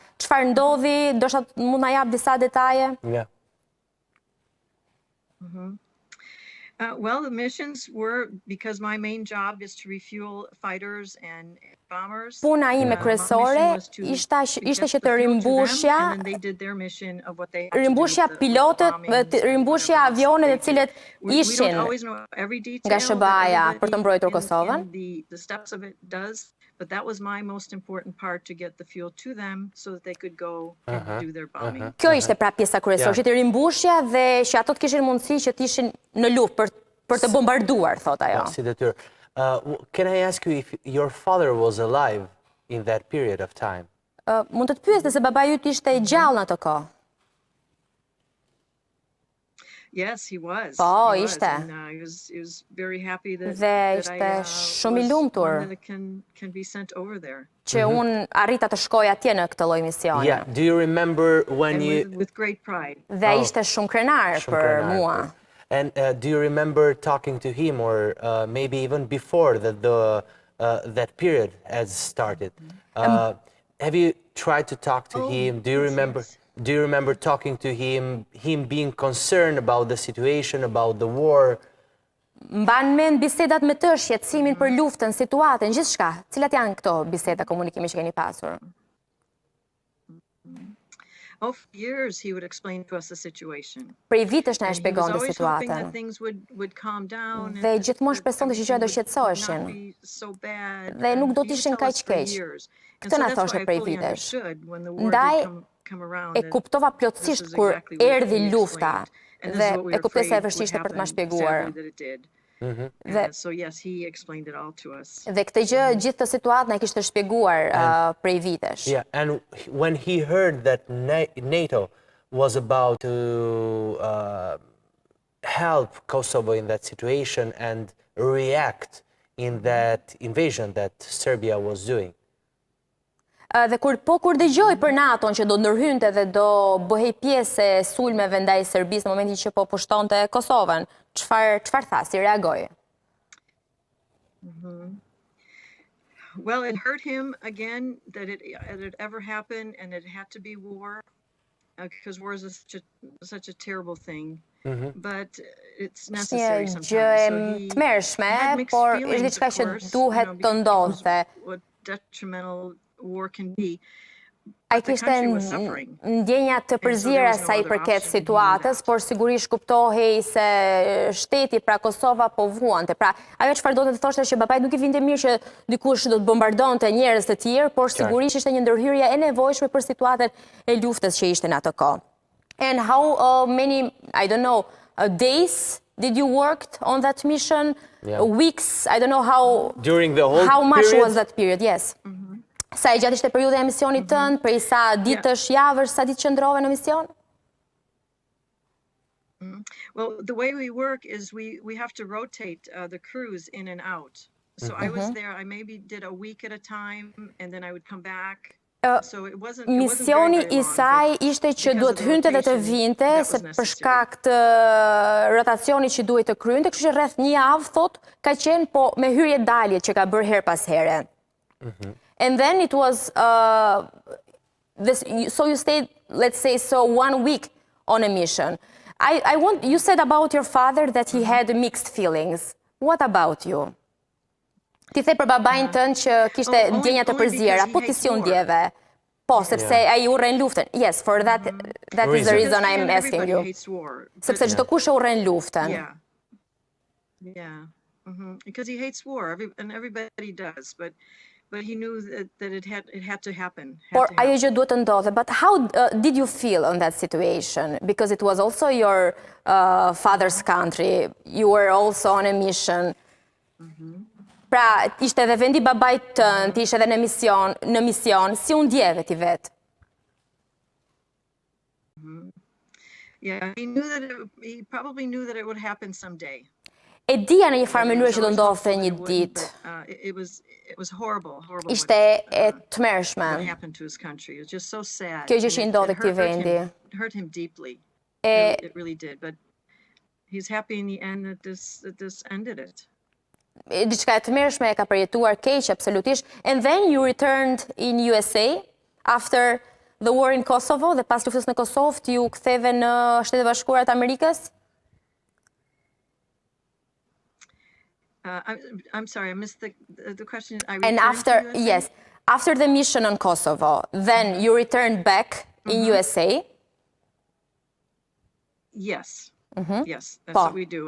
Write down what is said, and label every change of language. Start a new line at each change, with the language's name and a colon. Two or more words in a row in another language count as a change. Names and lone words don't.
Albanian: Çfarë ndodhi? Ndoshta mund na jap disa detaje?
English: Yeah. Well, the missions were because my main job is to refuel fighters and bombers.
Albanian: Puna ime kryesore ishte që të rimbushja pilotët, rimbushja avionet e cilët ishin nga SBA-ja për të mbrojtur Kosovën.
English: But that was my most important part to get the fuel to them so that they could go and do their bombing.
Albanian: Kjo ishte pra pjesa kryesore, që të rimbushja dhe që ato të kishin mundësi që të ishin në luftë për të bombarduar, thot ajo. Si detyr.
English: Can I ask you if your father was alive in that period of time?
Albanian: Mund të pyes nëse babai yt ishte gjallë në atë kohë.
English: Yes, he was.
Albanian: Po, ishte.
English: He was very happy that
Albanian: ishte shumë I lumtur
English: can be sent over there.
Albanian: Që unë arrita të shkoj atje në këtë lloj misioni.
English: Yeah, do you remember when with great pride.
Albanian: Dhe ishte shumë krenar për mua.
English: And do you remember talking to him or maybe even before that period has started? Have you tried to talk to him? Do you remember talking to him being concerned about the situation, about the war?
Albanian: Mban mend bisedat me të, shqetësimin për luftën, situatën, gjithçka. Cilat janë këto biseda komunikimi që keni pasur?
English: For years he would explain to us the situation.
Albanian: Prej vitesh na e shpjegonte situatën. Dhe gjithmonë shpresonte që gjërat do shqetësoheshin. Dhe nuk do të ishin kaq keq. Këtë na thoshte prej vitesh. Ndaj e kuptova plotësisht kur erdhi lufta dhe e kuptoj se e vështirë për të ma shpjeguar. Dhe këtë gjë, gjithë të situatën e kishte shpjeguar prej vitesh.
English: Yeah, and when he heard that NATO was about to help Kosovo in that situation and react in that invasion that Serbia was doing.
Albanian: Dhe kur dëgjoj për NATO-n që do ndërhynte dhe do bëhej pjesë e sulmeve ndaj Serbisë në momentin që po pushtonte Kosovën, çfarë tha, si reagoi?
English: Well, it hurt him again that it had ever happened and it had to be war because war is such a terrible thing. But it's necessary sometimes.
Albanian: Gjë e tmerrshme, por është diçka që duhet të ndodhte.
English: What detrimental war can be.
Albanian: Ai kishte ndjenja të përzira sa I përket situatës, por sigurisht kuptohej se shteti, pra Kosova, po vuante. Pra, ajo çfarë do të thoshte që babai nuk I vinte mirë që dikush do të bombardonte njerëz të tjerë, por sigurisht ishte një ndërhyrje e nevojshme për situatën e luftës që ishte në atë kohë.
English: And how many, I don't know, days did you work on that mission? Weeks, I don't know how. During the whole how much period? Was that period? Yes.
Albanian: Sa I gjatë ishte periudha e misionit tënd, prej sa ditësh, javësh, sa ditë qëndrove në mision?
English: Well, the way we work is we have to rotate the crews in and out. So I was there, I maybe did a week at a time, and then I would come back. So it wasn't
Albanian: Misioni I saj ishte që duhet hynte dhe të vinte, se për shkak të rotacionit që duhet të kryente, kështu që rreth një javë, thot, ka qenë po me hyrje dalje që ka bërë her pas here.
English: And then it was, so you stayed, let's say, 1 week on a mission. You said about your father that he had mixed feelings. What about you?
Albanian: Ti the për babain tënë që kishte ndjenja të përzjera, po ti si u ndjeve? Po, sepse ai urren luftën.
English: Yes, for that is the reason I'm asking you.
Albanian: Sepse çdo kush e urren luftën.
English: Yeah. Because he hates war, and everybody does, but he knew that it had to happen.
Albanian: Por ajo gjë duhet të ndodhe.
English: But how did you feel on that situation? Because it was also your father's country. You were also on a mission.
Albanian: Pra, ishte edhe vendi babait tënd, ishte edhe në mision, si u ndjeve ti vet?
English: Yeah, he probably knew that it would happen someday.
Albanian: E dija në një farë mënyrë që do ndodhte një ditë.
English: It was horrible.
Albanian: Ishte e tmerrshme. Kjo gjë që i ndodhi këtij vendi.
English: It hurt him deeply. It really did, but he's happy in the end that this ended it.
Albanian: Diçka e tmerrshme e ka përjetuar keq absolutisht.
English: And then you returned in USA after the war in Kosovo,
Albanian: dhe pas luftës në Kosovë ti u ktheve në Shtetet e Bashkuara të Amerikës?
English: I'm sorry, I missed the question. And after the mission on Kosovo, then you returned back in USA? Yes. Yes, that's what we do.